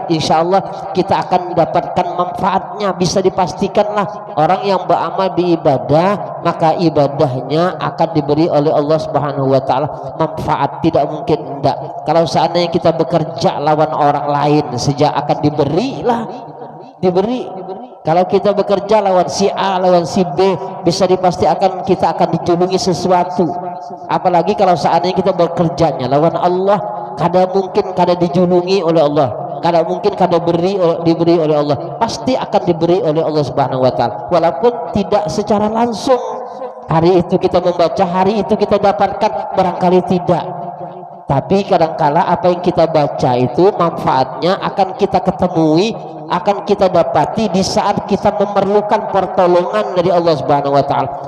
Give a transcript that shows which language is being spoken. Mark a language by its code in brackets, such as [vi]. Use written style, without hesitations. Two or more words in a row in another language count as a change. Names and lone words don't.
[id] Insya Allah kita akan mendapatkan manfaatnya. Bisa dipastikanlah orang yang beramal beribadah, maka ibadahnya akan diberi oleh Allah [ar] سبحانه وتعالى [id] manfaat. Tidak mungkin enggak. Kalau seandainya kita bekerja lawan orang lain sejak akan diberi. Kalau kita bekerja lawan si A, lawan si B, bisa dipastikan kita akan dijulungi sesuatu. [bjn] Apalagi kalau seandainya kita bekerjanya lawan Allah, kada mungkin kada dijulungi oleh Allah, kada mungkin kada diberi oleh Allah. [id] Pasti akan diberi oleh Allah [ar] سبحانه وتعالى, [id] walaupun tidak secara langsung. Hari itu kita membaca, hari itu kita dapatkan, barangkali tidak. Tapi kadangkala apa yang kita baca itu manfaatnya akan kita ketemui akan kita dapati di saat kita memerlukan pertolongan dari Allah [ar] سبحانه وتعالى.